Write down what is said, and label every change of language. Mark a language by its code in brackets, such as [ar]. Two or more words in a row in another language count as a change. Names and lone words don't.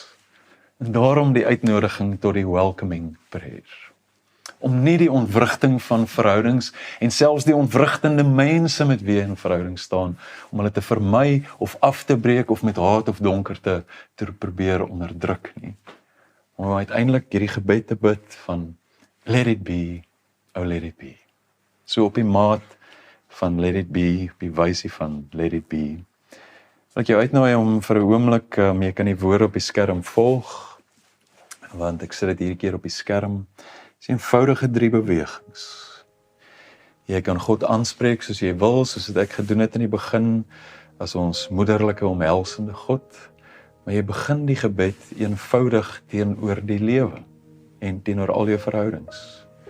[af] En daarom die uitnodiging tot die [en] welcoming prayer. [af] Om nie die ontwrigting van verhoudings en selfs die ontwrigtende mense met wie in verhouding staan, om hulle te vermy of af te breek of met haat of donkerte te probeer onderdruk nie. Om uiteindelik hierdie gebed te bid van [en] let it be, oh let it be. [af] So op die maat van [en] let it be, [af] op die wysie van [en] let it be. [af] Wil ek jou uitnooi om vir 'n oomblik, jy kan die woorde op die skerm volg, want ek sit dit hierdie keer op die skerm. Dis eenvoudige 3 bewegings. Jy kan God aanspreek soos jy wil, soos ek gedoen het in die begin, as ons moederlike omhelsende God, maar jy begin die gebed eenvoudig teenoor die lewe en teenoor al jou verhoudings.